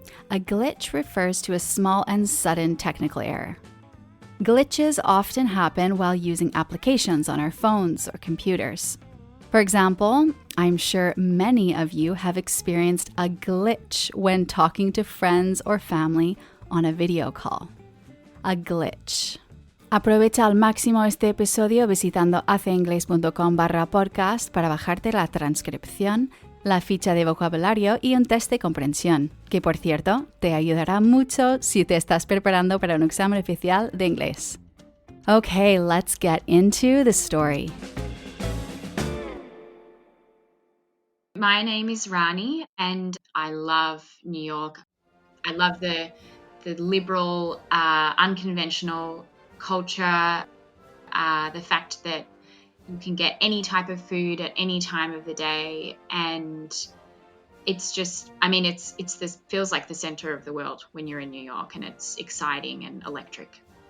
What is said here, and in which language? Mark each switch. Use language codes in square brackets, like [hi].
[en] A glitch refers to a small and sudden technical error. Glitches often happen while using applications on our phones or computers. For example, I'm sure many of you have experienced a glitch when talking to friends or family on a video call. A glitch. [es] Aprovecha al máximo este episodio visitando aceingles.com/podcast para bajarte la transcripción, la ficha de vocabulario y un test de comprensión, que por cierto te ayudará mucho si te estás preparando para un examen oficial de inglés. [en] Okay, let's get into the story. My name is Rani, and I love New York. I love the liberal, unconventional culture, the fact that you can get any type of food at any time of the day, and it's just, feels like the center of the world when you're in New York, and it's exciting and electric.